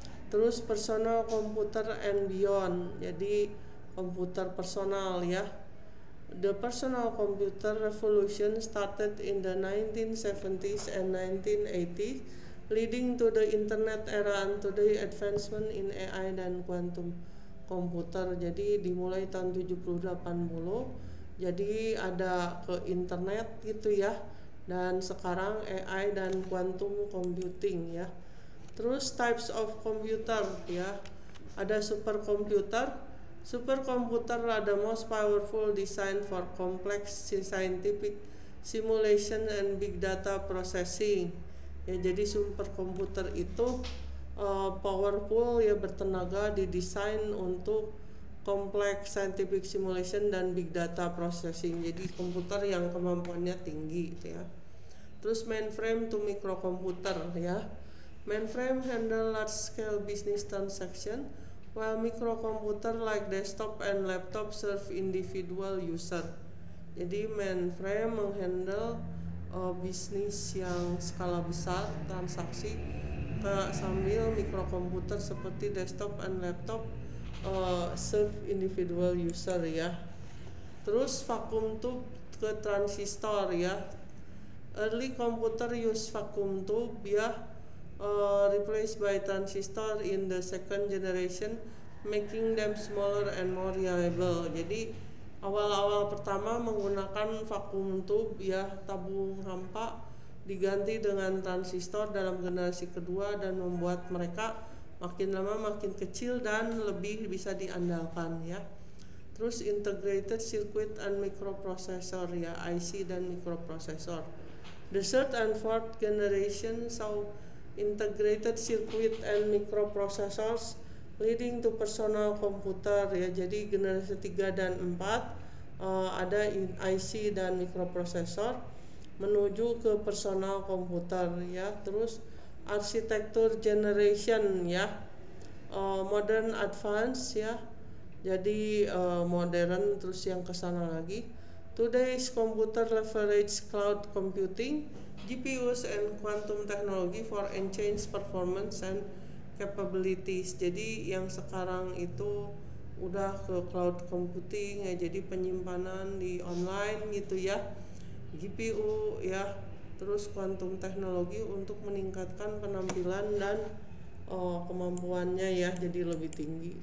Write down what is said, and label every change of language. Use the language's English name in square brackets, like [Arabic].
[Indonesian] Terus [English] personal computer and beyond, [Indonesian] jadi komputer personal ya. [English] The personal computer revolution started in the 1970s and 1980s, leading to the internet era and to the advancement in AI [Indonesian] dan [English] quantum komputer. [Indonesian] Jadi dimulai tahun 70-80, jadi ada ke internet gitu ya, dan sekarang AI dan quantum computing ya. Terus [English] types of computer ya, ada supercomputer. Supercomputer are the most powerful design for complex scientific simulation and big data processing. [Indonesian] Ya, jadi superkomputer itu powerful ya, bertenaga, didesain untuk [English] complex scientific simulation [Indonesian] dan [English] big data processing. [Indonesian] Jadi komputer yang kemampuannya tinggi gitu ya. Terus [English] mainframe to microcomputer ya. Mainframe handle large scale business transaction, while microcomputer like desktop and laptop serve individual user. [Indonesian] Jadi mainframe menghandle bisnis yang skala besar, transaksi, sambil microcomputer seperti [English] desktop and laptop serve individual user [Indonesian] ya. Terus vacuum tube ke transistor ya. [English] Early computer use vacuum tube [Indonesian] ya, [English] replaced by transistor in the second generation, making them smaller and more reliable. [Indonesian] Jadi awal-awal pertama menggunakan vacuum tube ya, tabung hampa, diganti dengan transistor dalam generasi kedua dan membuat mereka makin lama makin kecil dan lebih bisa diandalkan ya. Terus [English] integrated circuit and microprocessor ya, IC dan microprocessor. The third and fourth generation saw integrated circuit and microprocessors leading to personal computer [Indonesian] ya. Jadi generasi 3 dan 4 ada IC dan microprocessor menuju ke personal komputer ya. Terus arsitektur generation ya, [English] modern advance [Indonesian] ya, jadi modern terus yang kesana lagi. [English] Today's computer leverage cloud computing, GPUs and quantum technology for enhanced performance and capabilities. [Indonesian] Jadi yang sekarang itu udah ke cloud computing ya, jadi penyimpanan di online gitu ya, GPU ya, terus quantum teknologi untuk meningkatkan penampilan dan kemampuannya ya, jadi lebih tinggi.